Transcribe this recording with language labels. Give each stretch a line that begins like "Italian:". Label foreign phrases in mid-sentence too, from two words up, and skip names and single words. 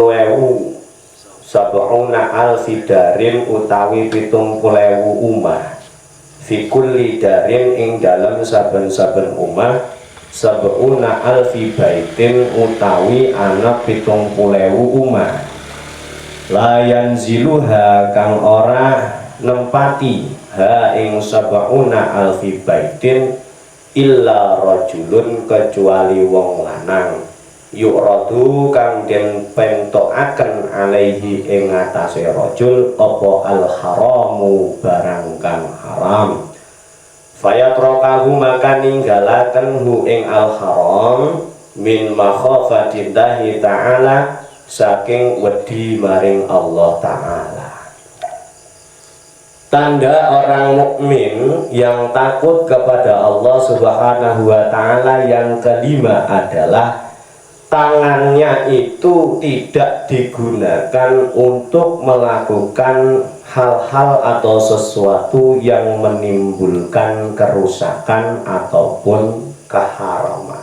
Arabic: سبعون ألف دار
Javanese: utawi 70.000 umah
Arabic: في كل دار
Javanese: ing dalem saben-saben umah
Arabic: سبعون ألف بيت
Javanese: utawi ana 70.000 umah
Arabic: لا ينزلها
Javanese: kang ora nempati ha ing sab'una
Arabic: ألف بيت إلا رجل
Javanese: kecuali wong lanang yu'radu kang den pentokaken alaihi ing atase rajul apa
Arabic: الحرام
Javanese: barang kang haram fayatrokahu maka ninggalaken hu ing
Arabic: الحرام من مخافة الله تعالى
Javanese: saking wedi maring Allah ta'ala.
Indonesian: Tanda orang mukmin yang takut kepada Allah
Arabic: سبحانه وتعالى
Indonesian: yang kelima adalah tangannya itu tidak digunakan untuk melakukan hal-hal atau sesuatu yang menimbulkan kerusakan ataupun keharaman.